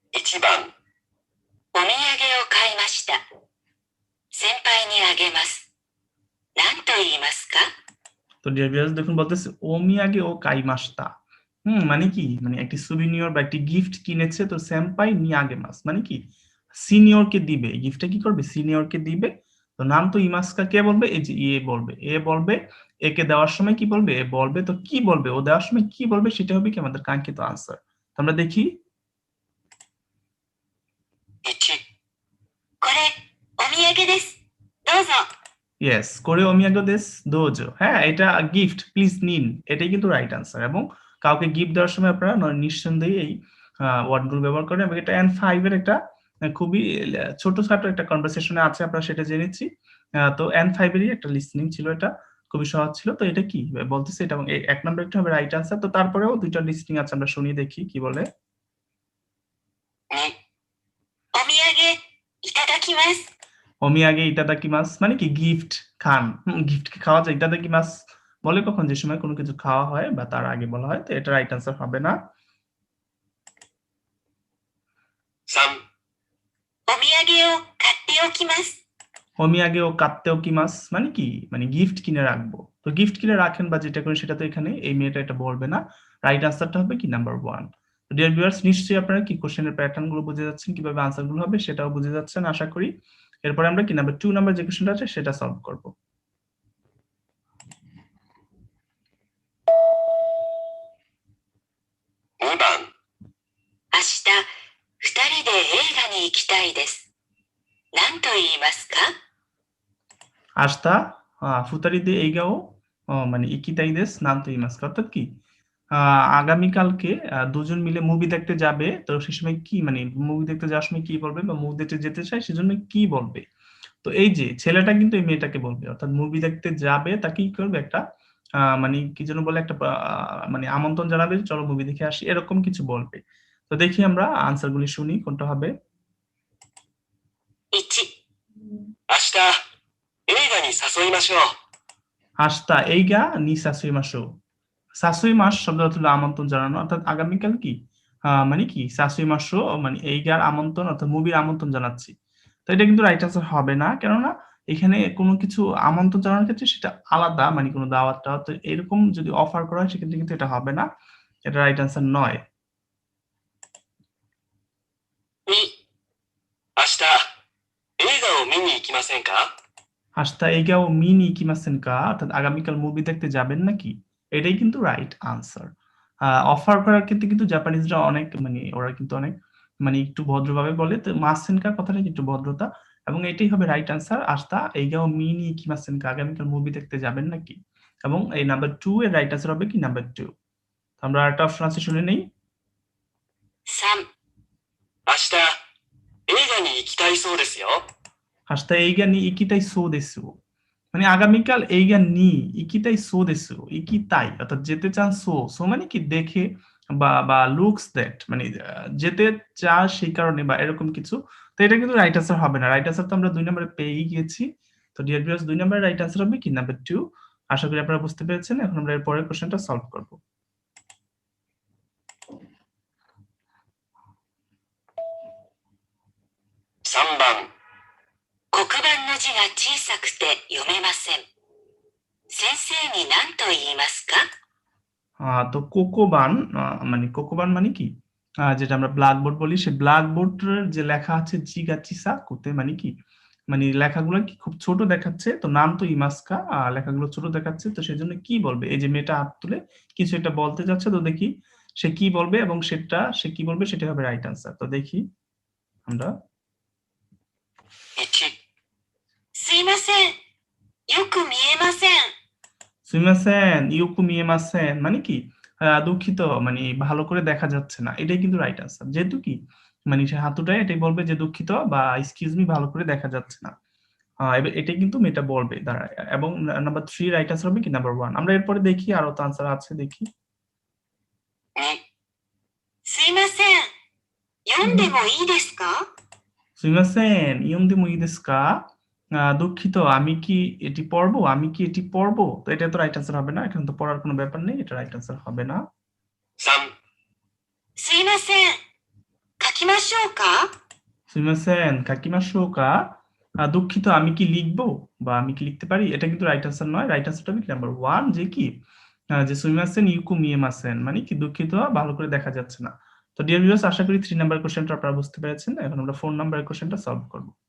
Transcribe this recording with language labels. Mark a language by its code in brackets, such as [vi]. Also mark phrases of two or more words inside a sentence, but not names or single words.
[ja] 1番お土産を買いました。先輩にあげます。何と言いますか? [bn] তো [en] dear viewers [bn] দেখুন বলতেছে [ja] お土産を買いました. [bn] মানে কি? মানে একটি সুভিনিয়র বা একটি গিফট কিনেছে তো [ja] 先輩にあげます [bn] মানে কি? সিনিয়রকে দিবে। গিফটটা কি করবে? সিনিয়রকে দিবে। তো [ja] 何と言いますか [bn] কে বলবে? এই যে এ বলবে। এ বলবে, একে দেওয়ার সময় কি বলবে? এ বলবে। তো কি বলবে? ও দেওয়ার সময় কি বলবে সেটা হবে কি আমাদের কাঙ্ক্ষিত আনসার। তো আমরা দেখি [ja] 1 これお土産です。どうぞ。 [bn] ইয়েস, [ja] これお土産です どうぞ. [bn] হ্যাঁ, এটা গিফট প্লিজ নিন। এটাই কিন্তু [en] right answer [bn] এবং কাউকে গিফট দেওয়ার সময় আপনারা নিঃসন্দেহে এই ওয়ার্ডগুলো ব্যবহার করেন এবং এটা N5 এর একটা খুবই ছোটখাটো একটা কনভারসেশনে আছে, আপনারা সেটা জেনেছি। তো N5 এরই একটা লিসনিং ছিল এটা। খুবই সহজ ছিল। তো এটা কি বলতেছে এটা এবং ১ নম্বরটা হবে [en] right answer. [bn] তো তারপরেও ২ টা লিসনিং আছে, আমরা শুনিয়ে দেখি কি বলে। [ja] 2 お土産いただきます。お土産いただきます [bn] মানে কি? গিফট খান। গিফট কি খাওয়া যায়? ইতাদাকিমাস বলে কখন? যে সময় কোনো কিছু খাওয়া হয় বা তার আগে বলা হয়। তো এটা [en] right answer [bn] হবে না। [ja] 3 お土産を買っておきます。お土産を買っておきます [bn] মানে কি? মানে গিফট কিনে রাখবো। তো গিফট কিনে রাখেন বা যেটা করেন সেটা তো এখানে এই মেয়েটা এটা বলবে না। [en] right answerটা [bn] হবে কি? নাম্বার 1। তো [en] dear viewers [bn] নিশ্চয়ই আপনারা কি [en] questionএর pattern [bn] গুলো বুঝে যাচ্ছেন, কিভাবে আনসার গুলো হবে সেটাও বুঝে যাচ্ছেন আশা করি। এরপরে আমরা কি নাম্বার 2 নাম্বার যে কোশ্চেনটা আছে সেটা সলভ করব। [ja] 2 番明日2人で映画に行きたいです。何と言いますか? 明日二人で映画を মানে 行きたいです 何と言いますか। [bn] অর্থাৎ কি? আগামীকালকে দুজন মিলে মুভি দেখতে যাবে। তো সেই সময় কি মানে মুভি দেখতে যাওয়ার সময় কি বলবে বা মুভি দেখতে যেতে চায় সেজন্য কি বলবে? তো এই যে ছেলেটা কিন্তু এই মেয়েটাকে বলবে। অর্থাৎ মুভি দেখতে যাবে তাকে কি করবে? একটা মানে কি যেন বলে? একটা মানে আমন্ত্রণ জানাবে, চলো মুভি দেখে আসি। এরকম কিছু বলবে। তো দেখি আমরা আনসার গুলি শুনি কোনটা হবে। [ja] 1 明日映画に誘いましょう。明日映画に誘いましょう. [bn] সাসুইমাস শব্দের অর্থ হলো আমন্ত্রণ জানানো। অর্থাৎ আগামীকাল কি? মানে কি? সাসুইমাসো মানে এইগার আমন্ত্রণ অর্থাৎ মুভির আমন্ত্রণ জানাচ্ছি। তো এটা কিন্তু [en] right answer [bn] হবে না। কেননা এখানে কোনো কিছু আমন্ত্রণ জানানোর ক্ষেত্রে সেটা আলাদা, মানে কোনো দাওয়াত-টাওয়াত। তো এরকম যদি অফার করা হয় সেক্ষেত্রে কিন্তু এটা হবে না। এটা [en] right answer [bn] নয়। [ja] 2 明日映画を見に行きませんか? 明日映画を見に行きませんか [bn] অর্থাৎ আগামীকাল মুভি দেখতে যাবেন নাকি? এটাই কিন্তু [en] right answer. [bn] অফার করার ক্ষেত্রে কিন্তু জাপানিজরা অনেক মানে ওরা কিন্তু অনেক মানে একটু ভদ্রভাবে বলে। তো মাসেনকা কথাটা একটু ভদ্রতা এবং এটাই হবে [en] right answer. [ja] 明日映画を見に行きませんか [bn] আগামীকাল মুভি দেখতে যাবেন নাকি? এবং এই নাম্বার 2 এর [en] right answer [bn] হবে কি? নাম্বার 2। তো আমরা আরেকটা অপশন আছে শুনে নেই। [ja] 3 明日映画に行きたいそうですよ。明日映画に行きたいそうです [bn] মানে আগামীকাল [ja] 映画に行きたいそうです. [bn] ইকিতাই অর্থাৎ যেতে চান, সো মানে কি? দেখে বা [en] looks that [bn] মানে যেতে চায় সেই কারণে বা এরকম কিছু। তো এটা কিন্তু [en] right answer [bn] হবে না। [en] right answer [bn] তো আমরা 2 নম্বরে পেয়েই গিয়েছি। তো [en] dear viewers [bn] 2 নম্বরের [en] right answer [bn] হবে কি? নাম্বার 2। আশা করি আপনারা বুঝতে পেরেছেন। এখন আমরা এর পরের কোশ্চেনটা সলভ করব। [ja] 3 番黒板の字が小さくて読めません。先生に何と言いますか? [bn] তো কোকোবান মানে কোকোবান মানে কি? যেটা আমরা ব্ল্যাকবোর্ড বলি, সেই ব্ল্যাকবোর্ডের যে লেখা আছে [ja] 字が小さくて [bn] মানে কি? মানে লেখাগুলো কি খুব ছোট দেখাচ্ছে। তো [ja] 何と言いますか [bn] লেখাগুলো ছোট দেখাচ্ছে। তো সেজন্য কি বলবে? এই যে মেয়েটা হাত তুলে কিছু একটা বলতে যাচ্ছে। তো দেখি সে কি বলবে এবং সে কি বলবে সেটা হবে [en] right answer. [bn] তো দেখি আমরা [ja] 1 すいません。よく見えません。すいません よく見えません [bn] মানে কি? দুঃখিত মানে ভালো করে দেখা যাচ্ছে না। এটাই কিন্তু [en] right answer. [bn] যেহেতু কি মানে সে হাত উঠায় এটাই বলবে যে দুঃখিত বা [en] excuse me [bn] ভালো করে দেখা যাচ্ছে না। এটাই কিন্তু মেয়েটা বলবে দাঁড়ায় এবং নাম্বার 3 [en] right answer [bn] হবে কি? নাম্বার 1। আমরা এরপরে দেখি আরো তো আনসার আছে দেখি। [ja] 2 すいません。読んでもいいですか? すいません 読んでもいいですか? [bn] দুঃখিত আমি কি এটি পড়বো? আমি কি এটি পড়বো? তো এটা তো [en] right answer [bn] হবে না। এখানে তো পড়ার কোনো ব্যাপার নেই। এটা [en] right answer [bn] হবে না। [ja] 3すいません。書ききましょうかすみません 書きましょうか [bn] দুঃখিত আমি কি লিখবো বা আমি কি লিখতে পারি এটা কিন্তু [en] right answer [bn] নয় [en] right answerটা [bn] হবে নাম্বার 1 যে কি যে [ja] すみません よく見えません [bn] মানে কি দুঃখিত ভালো করে দেখা যাচ্ছে না তো [en] dear viewers [bn] আশা করি 3 নাম্বার কোশ্চেনটা আপনারা বুঝতে পেরেছেন এখন আমরা 4 নাম্বারের কোশ্চেনটা সলভ করব